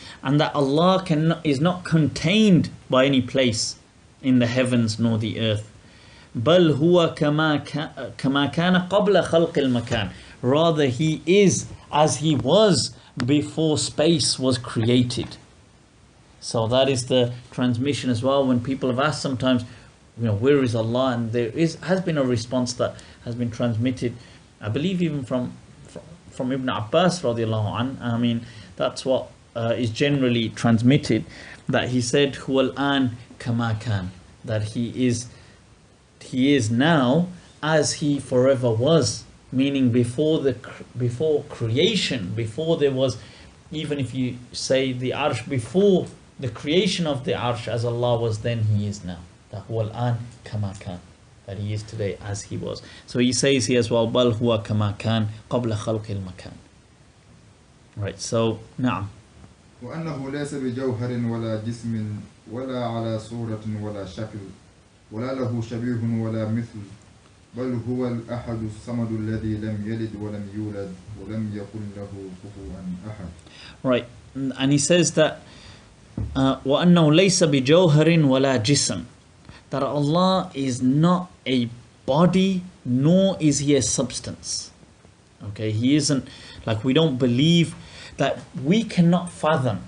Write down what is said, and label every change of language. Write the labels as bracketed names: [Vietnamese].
[English] And that Allah is not contained by any place in the heavens nor the earth. [Arabic] بل هو كما كان قبل خلق المكان. [English] Rather, He is as He was before space was created. So that is the transmission as well. When people have asked sometimes, where is Allah? And there has been a response that has been transmitted, I believe even from Ibn Abbas radiallahu an. I mean, that's what is generally transmitted, that he said, Huwal an kama kan, that he is now as He forever was, meaning before creation, before there was, even if you say the arsh, before the creation of the arsh, as Allah was then, He is now. That Huwal an kama kan, that He is today as He was. So he says here as well, Bal huwa kama kan qabla khalqil makan. Right, so نعم. [Arabic] وأنه ليس بجوهر ولا جسم ولا على صورة ولا شكل ولا له شبيه ولا مثل بل هو الأحد الصمد الذي لم يلد ولم يولد ولم يكن له كفوا أحد. [English] Right, and he says that وأنه ليس بجوهر ولا جسم, that Allah is not a body nor is He a substance. Okay, He isn't, like, we don't believe that, we cannot fathom.